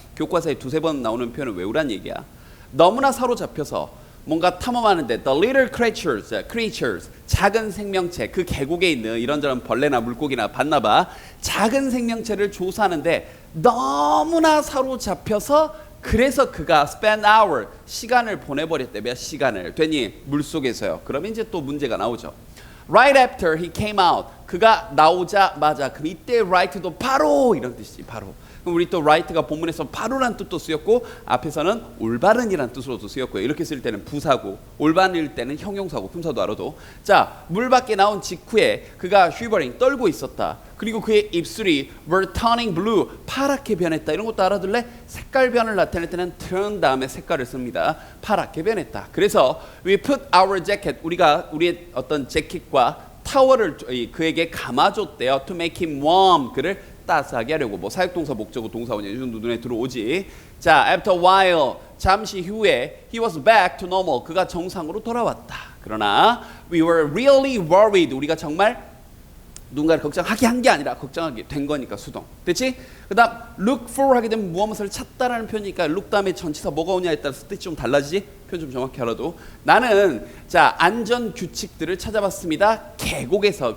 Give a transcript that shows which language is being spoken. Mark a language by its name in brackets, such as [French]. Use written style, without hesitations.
[Korean] 교과서에 두세 번 나오는 표현을 외우란 얘기야. 너무나 사로잡혀서 뭔가 탐험하는데 [English] the little creatures, [Korean] 작은 생명체, 그 계곡에 있는 이런저런 벌레나 물고기나 봤나봐. 작은 생명체를 조사하는데 너무나 사로잡혀서 그래서 그가 [English] spend hour, [Korean] 시간을 보내버렸대. 몇 시간을. 되니? 물속에서요. 그러면 이제 또 문제가 나오죠. [English] Right after he came out, [Korean] 그가 나오자마자. 그럼 이때 right도 바로 이런 뜻이지. 바로. 그럼 우리 또 right가 본문에서 바로란 뜻도 쓰였고 앞에서는 올바른이란 뜻으로도 쓰였고요. 이렇게 쓸 때는 부사고, 올바른일 때는 형용사고, 품사도 알아도. 자, 물 밖에 나온 직후에 그가 shivering, 떨고 있었다. 그리고 그의 입술이 [English] were turning blue, [Korean] 파랗게 변했다. 이런 것도 알아둘래? 색깔 변을 나타낼 때는 turn 다음에 색깔을 씁니다. 파랗게 변했다. 그래서 [English] we put our jacket, [Korean] 우리가 우리의 어떤 재킷과 타월을 그에게 감아줬대요. [English] to make him warm, [Korean] 그를 따스하게 하려고. 뭐 사역동사, 목적어, 동사원이 정도 눈에 들어오지. [English] 자, after a while, [Korean] 잠시 후에 [English] he was back to normal, [Korean] 그가 정상으로 돌아왔다. 그러나 [English] we were really worried, [Korean] 우리가 정말 누군가를 걱정하게 한 게 아니라 걱정하게 된 거니까 수동. 됐지? 그 다음 [English] look for [Korean] 하게 되면 무엇을 찾다라는 표현이니까 look 다음에 전치사 뭐가 오냐에 따라서 뜻이 좀 달라지지? 표현 좀 정확히 알아도. 나는 자, 안전 규칙들을 찾아봤습니다. 계곡에서.